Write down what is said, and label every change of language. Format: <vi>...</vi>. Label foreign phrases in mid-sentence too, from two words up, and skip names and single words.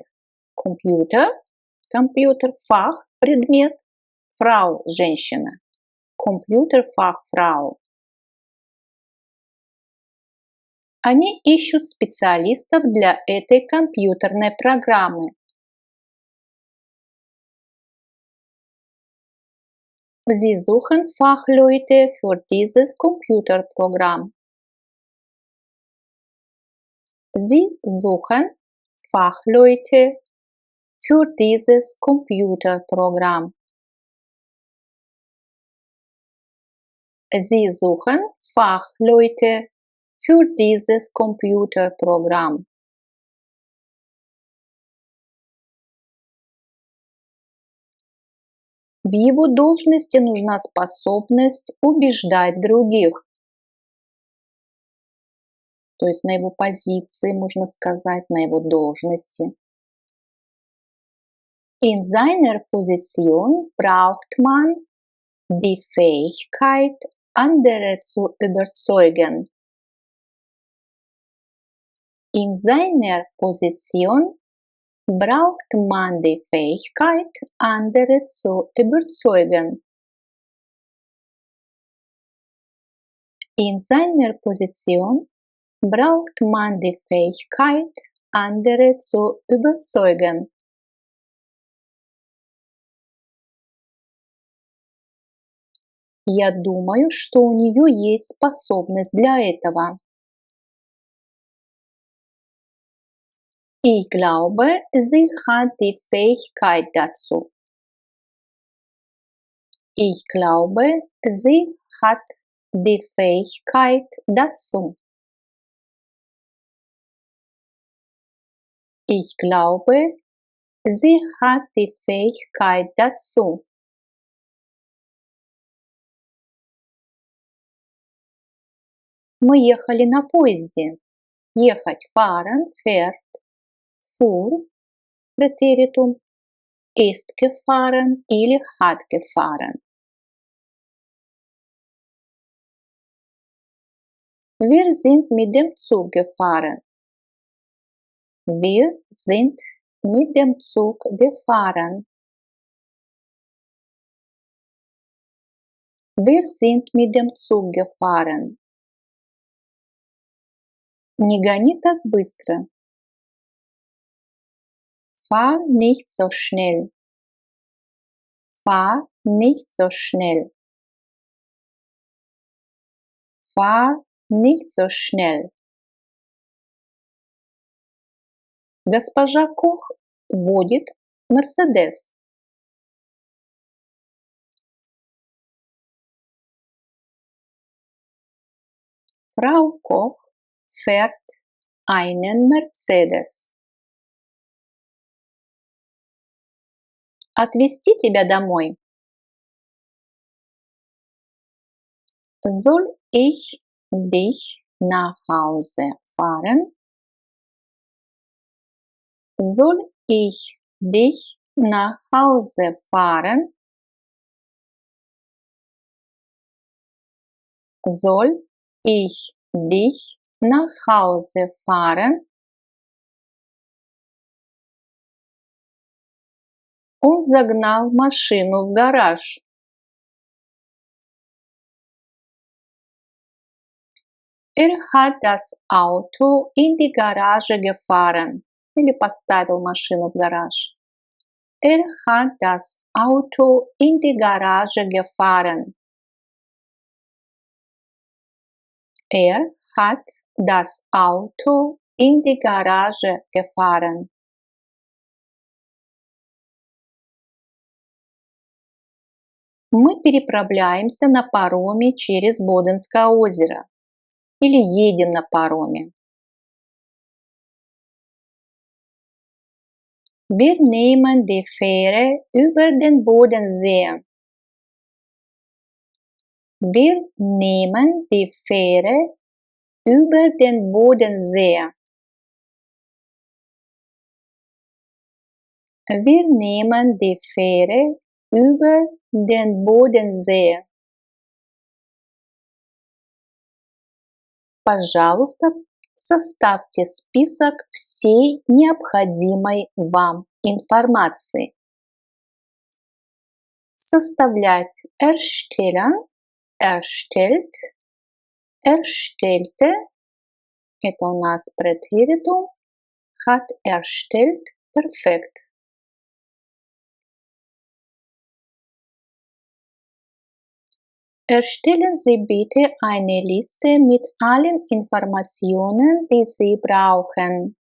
<ru>Компьютер, компьютер, фах, предмет, фрау, женщина.</ru> <de>Computerfachfrau.</de> <ru>Они ищут специалистов для этой компьютерной программы.</ru> <de>Sie suchen Fachleute für dieses Computerprogramm. Sie suchen Fachleute für dieses Computerprogramm. Sie suchen Fachleute für dieses Computerprogramm.</de> <ru>В его должности нужна способность убеждать других. То есть на его позиции, можно сказать, на его должности.</ru> <de>In seiner Position braucht man die Fähigkeit, andere zu überzeugen. In seiner Position braucht man die Fähigkeit, andere zu überzeugen. In seiner Position braucht man die Fähigkeit, andere zu überzeugen.</de> <ru>Я думаю, что у нее есть способность для этого.</ru> <de>Ich glaube, sie hat die Fähigkeit dazu. Ich glaube, sie hat die Fähigkeit dazu. Ich glaube, sie hat die Fähigkeit dazu.</de> <ru>Мы ехали на поезде.</ru> <de>Ехать fahren, fährt, fuhr, Präteritum, ist gefahren или hat gefahren. Wir sind mit dem Zug gefahren. Wir sind mit dem Zug gefahren. Wir sind mit dem Zug gefahren.</de> <ru>Не гони так быстро.</ru> <de>Fahr nicht so schnell. Fahr nicht so schnell. Fahr nicht so schnell.</de> <ru>Госпожа Кох водит Мерседес.</ru> <de>Frau Koch fährt einen Mercedes.</de> <ru>Отвезти тебя домой?</ru> <de>Soll ich dich nach Hause fahren? Soll ich dich nach Hause fahren? Soll ich dich nach Hause fahren?</de> <ru>Он загнал машину в гараж.</ru> <de>Hat das Auto in die Garage gefahren.</de> <ru>Или поставил машину в гараж.</ru> <de>Hat das Auto in die Garage gefahren. Hat das Auto in die Garage gefahren.</de> <ru>Мы переправляемся на пароме через Боденское озеро. Или едем на пароме.</ru> <de>Wir nehmen die Fähre über den Bodensee. Wir nehmen die Fähre über den Bodensee. Wir nehmen die Fähre über den Bodensee.</de> <ru>Пожалуйста, составьте список всей необходимой вам информации.</ru> <de>Составлять erstellen, erstellt, erstellte.</de> <ru>Это у нас</ru> <de>Präteritum. Hat erstellt, perfekt. Erstellen Sie bitte eine Liste mit allen Informationen, die Sie brauchen.</de>